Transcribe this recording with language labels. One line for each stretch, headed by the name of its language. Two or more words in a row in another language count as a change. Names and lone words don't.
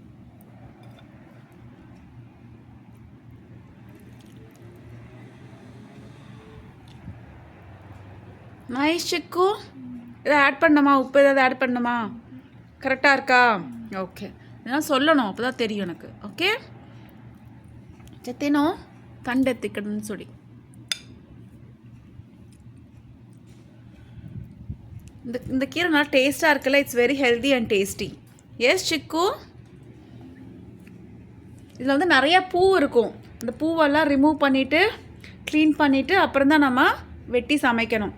Tamil: நைஸ் சிக்கு. இதை ஆட் பண்ணணுமா? உப்பு ஏதாவது ஆட் பண்ணணுமா? கரெக்டாக இருக்கா? ஓகே, இதெல்லாம் சொல்லணும், அப்போ தான் தெரியும் எனக்கு. ஓகே, ಜೊತೆನೋ ತಂಡೆತ್ತಿಕ್ಕಡನ್ನು ಸುಡಿ. இந்த கீரை நல்லா டேஸ்ட்டாக இருக்குல்ல.
English: It's very healthy and tasty.
Tamil: எஸ் சிக்கு, இதில் வந்து நிறையா பூ இருக்கும். அந்த பூவெல்லாம் ரிமூவ் பண்ணிவிட்டு க்ளீன் பண்ணிவிட்டு அப்புறம் தான் நம்ம வெட்டி சமைக்கணும்.